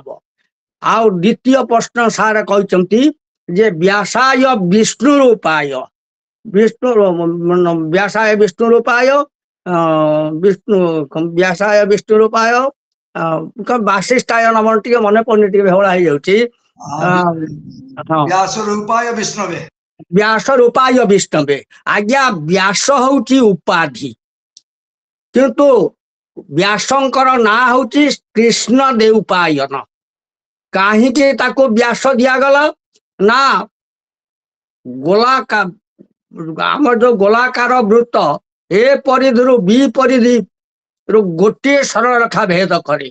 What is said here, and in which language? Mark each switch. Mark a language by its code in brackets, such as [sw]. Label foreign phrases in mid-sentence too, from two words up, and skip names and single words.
[or] ଆଉ ଦ୍ୱିତୀୟ ପ୍ରଶ୍ନ ସାର୍ କହିଛନ୍ତି ଯେ [sa] ବ୍ୟାସାୟ ବିଷ୍ଣୁ ରୂପାୟ ବିଷ୍ଣୁ ବ୍ୟାସାୟ ବିଷ୍ଣୁ ରୂପାୟ ବିଷ୍ଣୁ ବ୍ୟାସାୟ ବିଷ୍ଣୁ ରୂପାୟ ବାସିଷ୍ଠାୟ ନମନ [or] ଟିକେ ମନେ ପଡୁନି ଟିକେ ବେହଳା ହେଇଯାଉଛି। ହଁ [sa] व्यास रूपाय विष्णवे ବ୍ୟାସ ରୂପାୟ ବିଷ୍ଣବେ। [or] ଆଜ୍ଞା ବ୍ୟାସ ହଉଛି ଉପାଧି କିନ୍ତୁ ବ୍ୟାସଙ୍କର ନାଁ ହଉଛି କୃଷ୍ଣ ଦେଉପାୟନ। କାହିଁକି ତାକୁ ବ୍ୟାସ ଦିଆଗଲା ନା ଗୋଲାକାର ଆମର ଯୋଉ ଗୋଲାକାର ବୃତ୍ତ ଏ ପରିଧିରୁ ବି ପରିଧି ଗୋଟିଏ ସରଳ ରେଖା ଭେଦ କରେ।